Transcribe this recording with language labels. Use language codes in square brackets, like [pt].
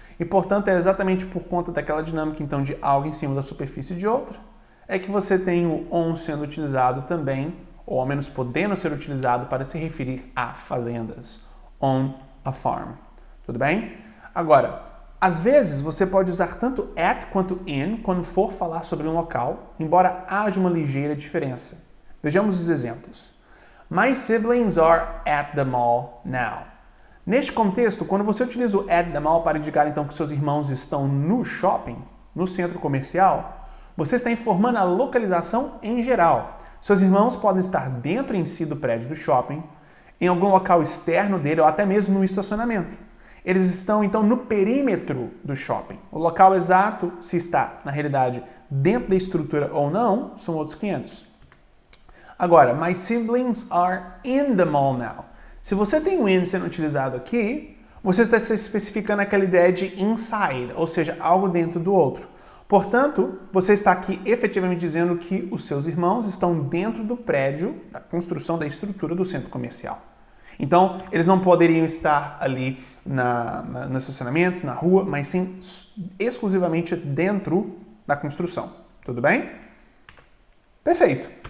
[pt] E, portanto, é exatamente por conta daquela dinâmica, então, de algo em cima da superfície de outra, é que você tem o on sendo utilizado também, ou ao menos podendo ser utilizado para se referir a fazendas. [en] On a farm. [pt] Tudo bem? Agora, às vezes você pode usar tanto at quanto in quando for falar sobre um local, embora haja uma ligeira diferença. Vejamos os exemplos. [en] My siblings are at the mall now. [pt] Neste contexto, quando você utiliza o [en] at the mall [pt] para indicar então que seus irmãos estão no shopping, no centro comercial, você está informando a localização em geral. Seus irmãos podem estar dentro em si do prédio do shopping, em algum local externo dele ou até mesmo no estacionamento. Eles estão, então, no perímetro do shopping. O local exato, se está, na realidade, dentro da estrutura ou não, são outros 500. Agora, [en] my siblings are in the mall now. [pt] Se você tem o in sendo utilizado aqui, você está se especificando aquela ideia de inside, ou seja, algo dentro do outro. Portanto, você está aqui efetivamente dizendo que os seus irmãos estão dentro do prédio, da construção da estrutura do centro comercial. Então, eles não poderiam estar ali no estacionamento, na rua, mas sim exclusivamente dentro da construção. Tudo bem? Perfeito.